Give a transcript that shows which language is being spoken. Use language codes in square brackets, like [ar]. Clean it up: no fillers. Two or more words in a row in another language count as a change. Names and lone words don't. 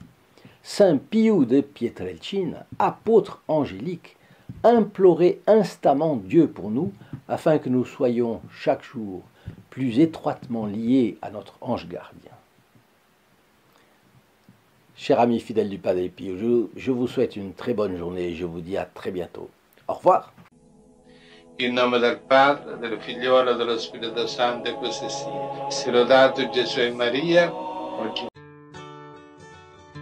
[fr] Saint Pio de Pietrelcina, apôtre angélique, implorez instamment Dieu pour nous, afin que nous soyons chaque jour plus étroitement liés à notre ange gardien. Chers amis fidèles du Padre Pio, je vous souhaite une très bonne journée et je vous dis à très bientôt. Au revoir. [it] In nome del Padre, del Figliolo e dello Spirito Santo, e così sia. Sia lodato Gesù e Maria, oggi